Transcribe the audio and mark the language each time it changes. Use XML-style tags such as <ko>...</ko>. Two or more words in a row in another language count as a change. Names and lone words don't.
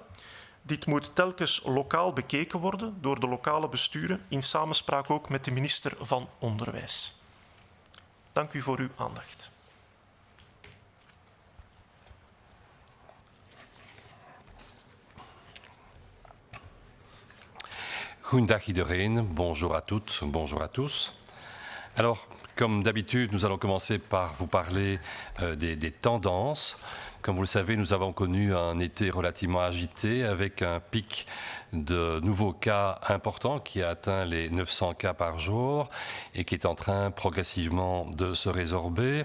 <nl>Dit moet telkens lokaal bekeken worden door de lokale besturen in samenspraak ook met de minister van Onderwijs. Dank u voor uw aandacht. Goedendag iedereen,</nl> <fr>bonjour à toutes, bonjour à tous. Alors, comme d'habitude, nous allons commencer par vous parler des tendances. Comme vous le savez, nous avons connu un été relativement agité avec un pic de nouveaux cas importants qui a atteint les 900 cas par jour et qui est en train progressivement de se résorber.</fr>